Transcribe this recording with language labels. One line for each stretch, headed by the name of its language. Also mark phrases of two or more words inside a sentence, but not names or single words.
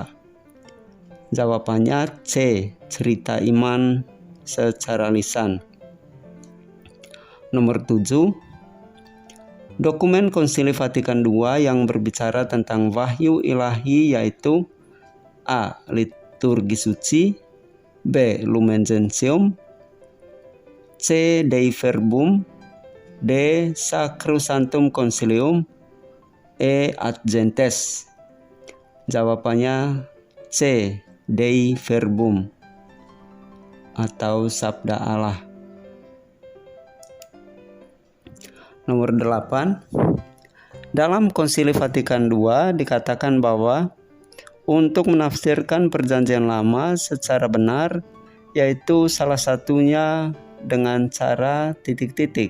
Indonesian: Jawabannya C. Cerita iman secara lisan. Nomor 7. Dokumen Konsili Vatikan II yang berbicara tentang wahyu ilahi yaitu A. Liturgi Suci. B. Lumen Gentium. C. Dei Verbum. D. Sacrosanctum Concilium. E. Ad Gentes. Jawabannya C. Dei Verbum atau Sabda Allah. Nomor 8. Dalam Konsili Vatikan II dikatakan bahwa untuk menafsirkan Perjanjian Lama secara benar, yaitu salah satunya dengan cara titik-titik.